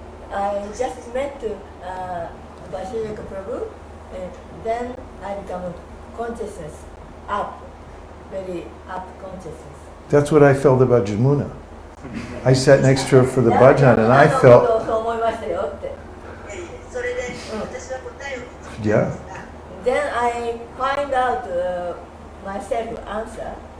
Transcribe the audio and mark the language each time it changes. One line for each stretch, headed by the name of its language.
English: I just met Vaisesika Prabhu, and then I become consciousness up, very up consciousness. That's what I felt about Jamuna. I sat next to her for the bhajan and I felt,
Japanese: そう思いましたよって。それで私は答えを聞き
English: yeah. Then I find out myself answer.